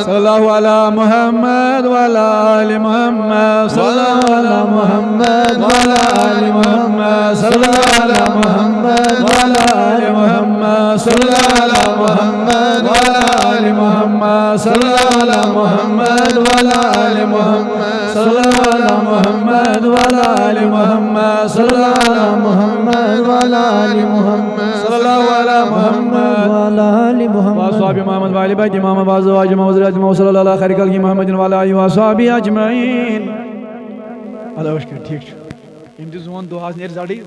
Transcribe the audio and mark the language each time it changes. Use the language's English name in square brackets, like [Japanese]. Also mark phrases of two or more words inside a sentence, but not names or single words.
[Arabic] صلى الله على محمد وعلى آل محمد صلى الله على محمد وعلى آل محمد صلى الله على محمد وعلى آل محمد صلى الله على محمد وعلى آل محمد صلى الله على محمد وعلى آل محمد صلى الله على محمد وعلى آل محمد صلى الله على محمد وعلى آل محمد صلى الله على محمد وعلى آل محمد وأصحاب محمد وآل بيت محمد وأزواج محمد وذريته محمد صلى الله على خير خلق محمد وعلى آله وأصحابه أجمعين. الله أشكر [Kashmiri] ٹھیک چھُ. یِم تہِ زون دۄہ آز نیرِ زَڈٕے.